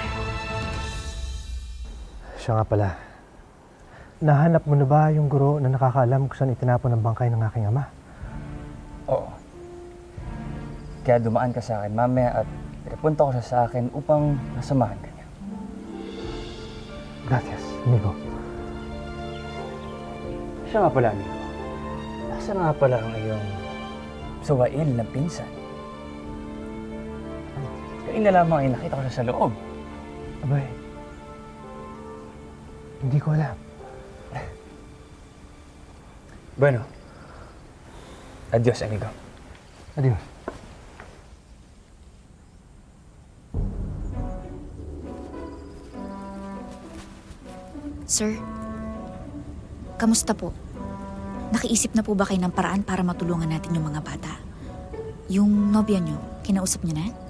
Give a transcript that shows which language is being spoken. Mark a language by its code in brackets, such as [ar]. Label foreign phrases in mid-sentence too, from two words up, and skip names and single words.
[tl] Siya nga pala, nahanap mo na ba yung guro na nakakaalam kung saan itinapon ang bangkay ng aking ama? Oo. Kaya dumaan ka sa akin mamaya at pinapunta ko siya sa akin upang nasamahan ka niya. [es] Gracias, amigo. [tl] Siya nga pala, amigo. Nasaan nga pala ang iyong sawail na pinsan? Kanina lamang ay nakita ko siya sa loob. Abay, hindi ko alam. [es] Bueno. Adios, amigo. Adios. [tl] Sir, kamusta po? Nakiisip na po ba kayo ng paraan para matulungan natin yung mga bata? Yung nobya niyo, kinausap niyo na?